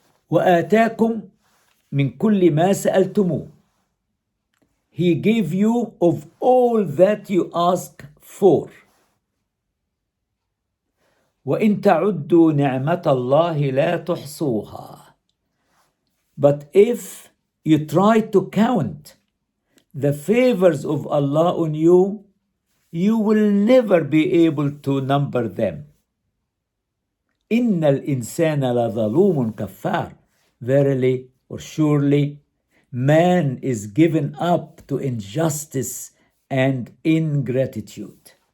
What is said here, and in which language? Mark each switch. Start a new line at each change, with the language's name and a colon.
Arabic: وآتاكم من كل ما سألتموه.
English: He gave you of all that you ask for.
Arabic: وإن تعدوا نعمة الله لا تحصوها.
English: But if you try to count the favors of Allah on you, you will never be able to number them.
Arabic: إن الإنسان لظلوم كفار.
English: Verily or surely, man is given up to injustice and ingratitude.